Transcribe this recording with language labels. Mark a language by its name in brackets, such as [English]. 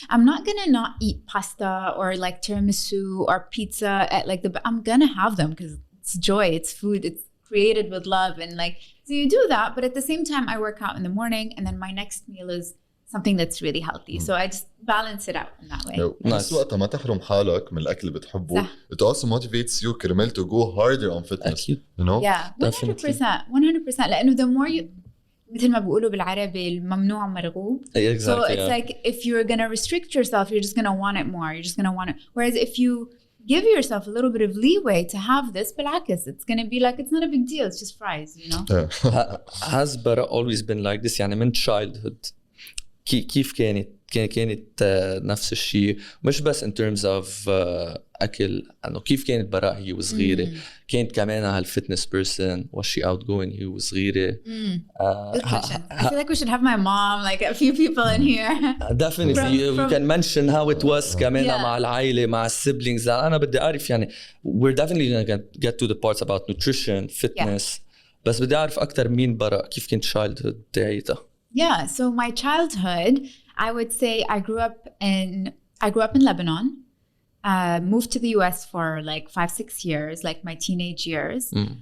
[English] I'm not gonna not eat pasta or tiramisu or pizza at I'm gonna have them because it's joy, it's food, it's created with love, and so you do that, but at the same time I work out in the morning, and then my next meal is something that's really healthy. So I just balance it out in that way. [Arabic] نفس وقتها ما تحرم حالك من الأكل اللي بتحبه. [English] It also motivates you [Arabic] كرمال [English] to go harder on fitness. Yeah, 100%. [Arabic] لأنه [English] the more you, [Arabic] مثل ما بيقولوا بالعربي الممنوع مرغوب. [English] So it's if you're gonna restrict yourself, you're just gonna want it more. You're just gonna want it. Whereas if you give yourself a little bit of leeway to have this, [Arabic] بالعكس, [English] it's gonna be it's not a big deal. It's just fries, Has Baraa always been like this? [Arabic] من childhood كيف كانت نفس الشيء، مش بس [English] in terms of [Arabic] أكل، إنه كيف كانت براء هي وصغيرة؟ كانت كمان هالfitness person? [English] Was she outgoing [Arabic] هي وصغيرة؟ [English] Good question. I feel we should have my mom, a few people in here. Definitely, we can mention how it was [Arabic] كمان مع العائلة، مع [English] siblings. [Arabic] أنا بدي أعرف [English] we're definitely gonna get to the parts about nutrition, fitness. [Arabic] بس بدي أعرف أكتر مين براء، كيف كانت childhood تاعيتها؟ [English] Yeah, so my childhood, I would say I grew up in Lebanon, moved to the US for 5-6 years, my teenage years.